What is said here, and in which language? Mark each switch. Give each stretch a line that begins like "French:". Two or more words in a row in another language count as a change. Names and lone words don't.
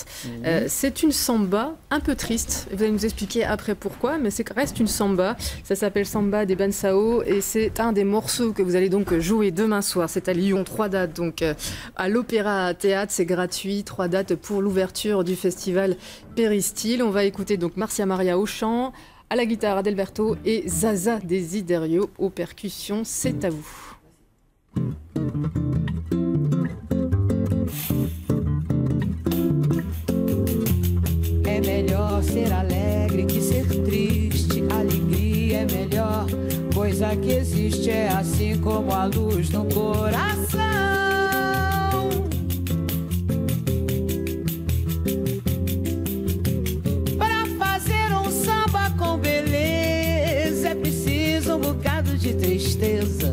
French: C'est une samba un peu triste, vous allez nous expliquer après pourquoi, mais ça reste une samba, ça s'appelle Samba des Bansao et c'est un des morceaux que vous allez donc jouer demain soir, c'est à Lyon, 3 dates, donc à l'Opéra Théâtre, c'est gratuit, 3 dates pour l'ouverture du festival Péristyle. On va écouter donc Marcia Maria au chant, à la guitare Adalberto et Zaza Desiderio aux percussions, c'est à vous.
Portuguese: É melhor ser alegre que ser triste. Alegria é melhor coisa que existe. É assim como a luz no coração. Para fazer um samba com beleza é preciso um bocado de tristeza.